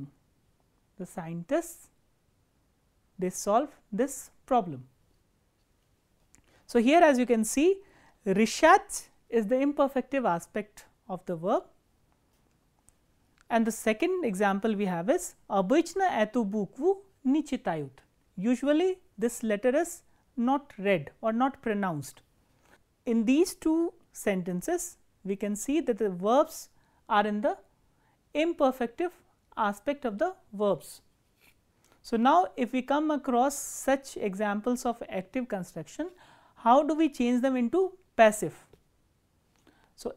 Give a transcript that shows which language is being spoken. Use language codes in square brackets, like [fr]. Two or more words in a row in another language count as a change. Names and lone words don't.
[en] The scientists, they solve this problem. So, here as you can see, rishat is the imperfective aspect of the verb, and the second example we have is [ru] обычно эту букву не читают. [en] Usually this letter is not read or not pronounced. In these 2 sentences we can see that the verbs are in the imperfective aspect of the verbs. So, now if we come across such examples of active construction, how do we change them into passive?